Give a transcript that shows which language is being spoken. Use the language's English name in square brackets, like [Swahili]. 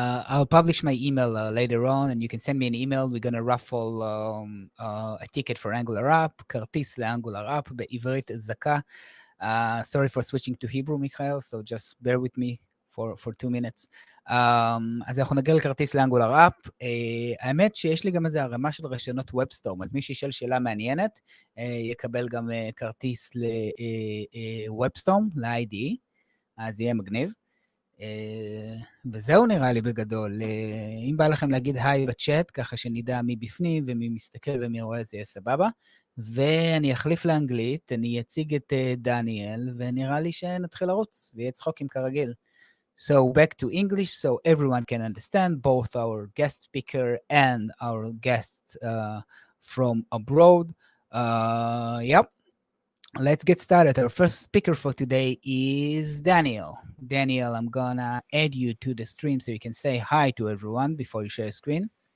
[English] I'll publish my email later on, and you can send me an email. We're going to raffle a ticket for Angular app, [Hebrew] כרטיס לאנגולר app, בעברית זכה. [English] Sorry for switching to Hebrew, Michael, so just bear with me for 2 minutes. [Hebrew] אז אנחנו נגיע לכרטיס לאנגולר אפ. האמת שיש לי גם איזה הרמה של רשיונות ובסטורם, אז מי שישאל שאלה מעניינת, יקבל גם כרטיס לוובסטורם, ל-ID, אז יהיה מגניב. וזהו נראה לי בגדול. אם בא לכם להגיד היי בצ'אט, ככה שנדע מי בפנים ומי מסתכל ומי רואה, זה יהיה סבבה. ואני אחליף לאנגלית, אני אציג את דניאל, ונראה לי שנתחיל לרוץ, ויהיה צחוקים כרגיל. [English] So back to English so everyone can understand, both our guest speaker and our guests from abroad. Yep. Let's get started. Our first speaker for today is Daniel. Daniel, I'm gonna add you to the stream so you can say hi to everyone before you share your screen.